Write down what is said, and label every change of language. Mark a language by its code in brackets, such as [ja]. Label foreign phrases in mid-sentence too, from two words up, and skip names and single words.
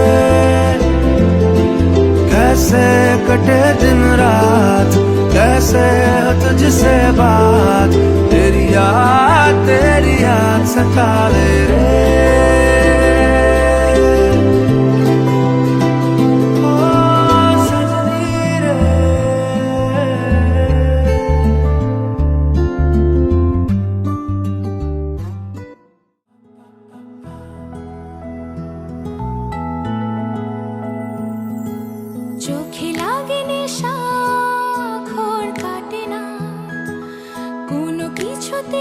[hi] कैसे कटे दिन रात, कैसे हो तुझसे बात, तेरी याद सतावे रे। ओ सजनी रे, [bn] চোখে লাগে নেশা, ঘোর কাটে না, কোনো কিছুতে